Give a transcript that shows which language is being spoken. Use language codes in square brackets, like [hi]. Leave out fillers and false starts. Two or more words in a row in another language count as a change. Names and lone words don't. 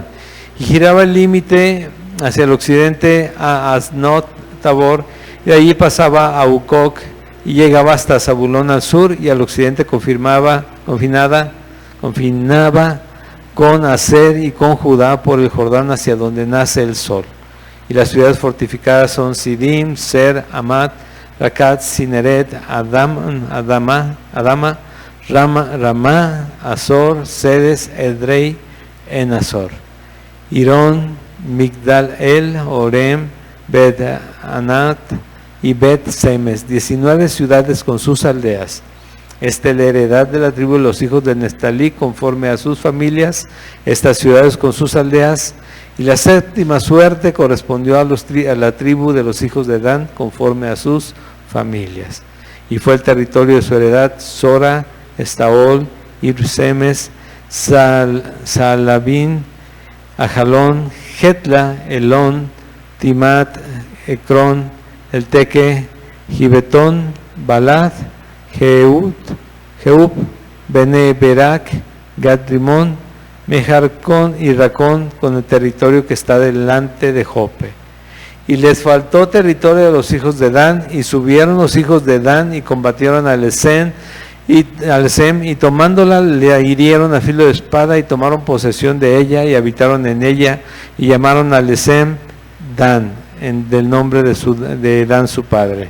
[es] Y giraba el límite hacia el occidente a Asnot Tabor, y de allí pasaba a Ucoc y llegaba hasta Zabulón al sur, y al occidente confinaba con Aser y con Judá por el Jordán hacia donde nace el sol. Y las ciudades fortificadas son Sidim, Ser, Amat, Rakat, Sineret, Adama, Ramá, Azor, Sedes, Edrei, Enazor, Irón, Migdal El, Orem, Bet Anat y Bet Semes, 19 ciudades con sus aldeas. Esta es la heredad de la tribu de los hijos de Neftalí conforme a sus familias, estas ciudades con sus aldeas. Y la séptima suerte correspondió a la tribu de los hijos de Dan conforme a sus familias. Y fue el territorio de su heredad Sora, Estaol, Irsemes, Salabín, Ajalón, Jetla, Elón, Timat, Ecrón, El Teque, Gibetón, Balad, Jeub, Bene Berak, Gadrimón, Mejarcón y Racón, con el territorio que está delante de Jope. Y les faltó territorio de los hijos de Dan, y subieron los hijos de Dan y combatieron a Lesem, y tomándola le hirieron a filo de espada, y tomaron posesión de ella y habitaron en ella, y llamaron a Lesem Dan, del nombre de Dan su padre.